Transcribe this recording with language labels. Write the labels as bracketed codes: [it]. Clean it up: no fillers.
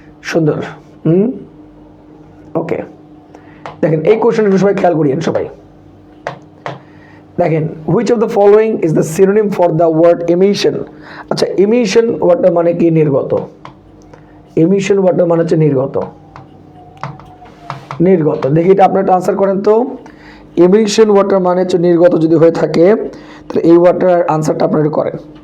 [bn] সুন্দর। ওকে, দেখেন এই কোশ্চেনটা সবাই খেয়াল করিয়েন সবাই। [en] দেখেন, which of the following is the synonym for the word emission? [bn] আচ্ছা, emission ওয়ার্ডটা মানে কি? নির্গত। emission ওয়ার্ডটা মানে হচ্ছে নির্গত। নির্গত, দেখি এটা আপনার আনসার করেন তো। এমিশন ওয়াটার মানে হচ্ছে নির্গত যদি হয়ে থাকে, তাহলে এই ওয়াটার আনসারটা আপনারা করেন।